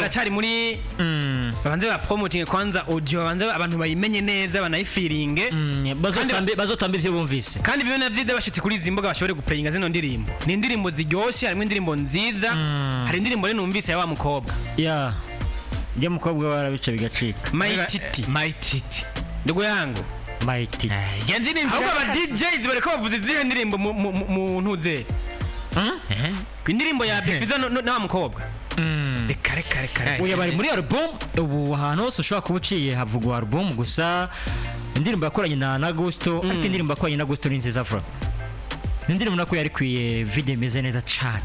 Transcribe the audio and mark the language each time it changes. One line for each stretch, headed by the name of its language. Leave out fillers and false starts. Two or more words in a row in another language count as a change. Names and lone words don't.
Rundi: baracyari muri babanze ba promoting kwanza audio babanze abantu bayimenye neza banayifiringe bazotambe ivyo bumvise kandi bibe navyiza bashitse kuri izi mbuga bashobore guplayinga zino ndirimbo ni indirimbo ziryoshye harimo indirimbo nziza hari indirimbo rero numvise ya wa mukobwa ya njye mukobwa warabica bigacika
Swahili: My Titi ndugu yangu my titi
Rundi: Genzi ni ahubwo aba DJs bareko bavuze izihe ndirimbo mu ntuze indirimbo ya Big Fizzo na wa mukobwa reka uya bari muri album ubu ahantu hose ushobora kuba uciye havugwa album gusa indirimbo yakoranye na Gusto ariko indirimbo yakoranye na Gusto ni nziza vuba indirimbo nako yari kwiye video imeze neza cyane